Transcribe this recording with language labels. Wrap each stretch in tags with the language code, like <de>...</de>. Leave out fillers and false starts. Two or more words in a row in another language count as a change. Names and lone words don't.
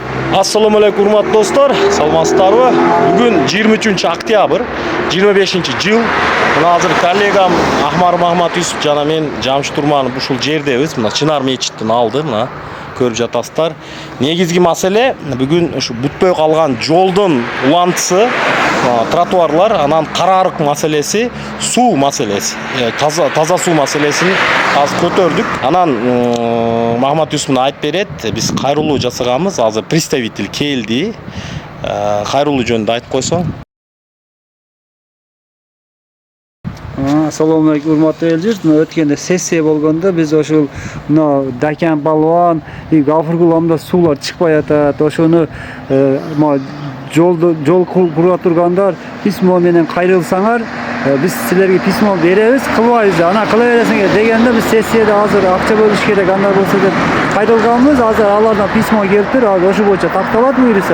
<ar>السلام عليكم</ar> <ky>урматтуу достор. Salamatsыздарбы? Бүгін 23 октябрь 25-жыл. Мына азыр коллегам Ахмар Махмат Юсуп жана мен Жамшид Турманов ушул жердебиз. Мына Чынар мечиттин алды, мына көрүп жатасыздар. Негизги маселе бүгүн ушу бүтпөй калган жолдун улантысы, тротуарлар, анан караарык маселеси, суу маселеси, таза суу маселесин азыр көтөрдүк. Анан Махмат Юсуп айтып берет, биз кайрылуу жасаганбыз, азыр представитель келди. Кайрылуу жөнүндө айтып койсоң.</ky> <ar>السلام عليكم</ar> <uz>urmatli elchilar. O'tganda sessiya bo'lganda biz ошол Dakan Balvon, G'afurgulamda suvlar chiqmay atat.</uz> <ky>O'shuni жол кура тургандар письмо менен кайрылсаңар, биз силерге письмо беребиз, кылбайбыз. Ана кыла бересиңер дегенде биз сессияда азыр акча бөлүш керек, андай болсо деп кайдалганбыз. Азыр алардан письмо келиптир. Азыр ошо боюнча такталат буйруса.</ky>